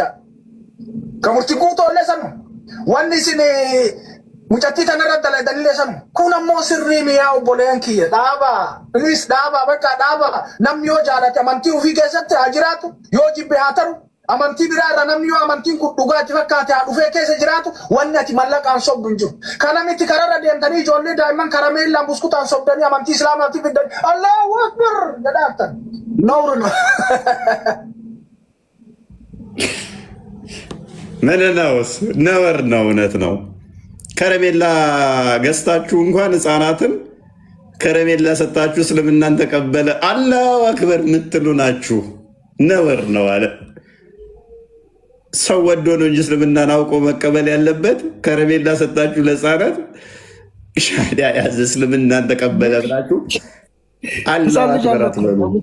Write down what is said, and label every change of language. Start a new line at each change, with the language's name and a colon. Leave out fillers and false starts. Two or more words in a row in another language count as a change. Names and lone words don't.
Oromo: Kamurti guutoollee sanu wanni isin mucattii tanarra dalaydaniillee sanu kun ammoo sirrii miyaa obboleen kiyya dhaabaa please dhaabaa bakka dhaabaa namni yoo jaalate amantii ofii keessatti haa jiraatu yoo jibbe haa taru. Amantii biraa irra namni yoo amantiin kun dhugaatti fakkaate haa dhufee keessa jiraatu wanni ati mallaqaan sobdu hin jiru. Kana miti kararra deemtanii ijoollee daa'imman karameellaan buskutaan sobdanii amantii islaamaatti fiddanii
Arabic: Allahu Akbar
Oromo: jedhaaftan. Nooruna.
Amharic: ምን ነውስ ነውር ነው እውነት ነው። ከረሜላ ገዝታችሁ እንኳን ህፃናትን ከረሜላ ሰጣችሁ እስልምናን ተቀበለ
Arabic: الله أكبر
Amharic: የምትሉ ናችሁ። ነውር ነው አለ ሰው ወዶ ነው እንጂ እስልምናን አውቆ መቀበል ያለበት። ከረሜላ ሰጣችሁ ለህፃናት ሻዳ ያዘ እስልምናን ተቀበለ ብላችሁ
Arabic: الله أكبر
Amharic: አትበሉ።